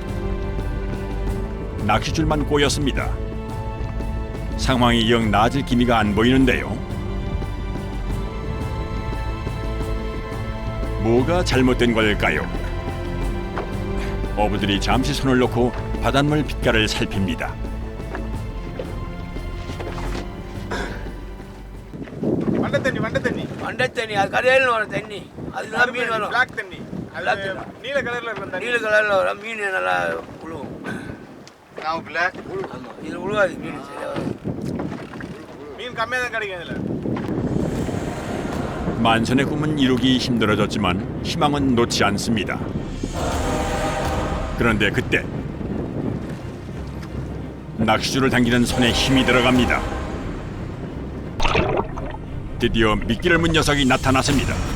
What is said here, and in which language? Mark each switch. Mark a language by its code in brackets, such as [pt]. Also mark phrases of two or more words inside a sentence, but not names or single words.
[ko] 낚싯줄만 꼬였습니다. 상황이 영 나아질 기미가 안 보이는데요. 뭐가 잘못된 걸까요? 어부들이 잠시 손을 놓고 바닷물 빛깔을 살핍니다. [ta] மண்டை தண்ணி அது கரையில் வரும் தண்ணி அதுதான் மீன் வரும். பிளாக் தண்ணி நீல கலர்ல இருக்கும் தண்ணி. நீல கலரில் வரும் மீன் நல்லா உழுவும். [en] Now black. [ta] ஆமாம் இதில் உழுவாது மீன் சரியா வரும். மீன் கம்மியாக தான் கிடைக்கும் இதுல. [ko] 만선의 꿈은 이루기 힘들어졌지만 희망은 놓지 않습니다. 그런데 그때 낚싯줄을 당기는 손에 힘이 들어갑니다. 드디어 미끼를 문 녀석이 나타났습니다.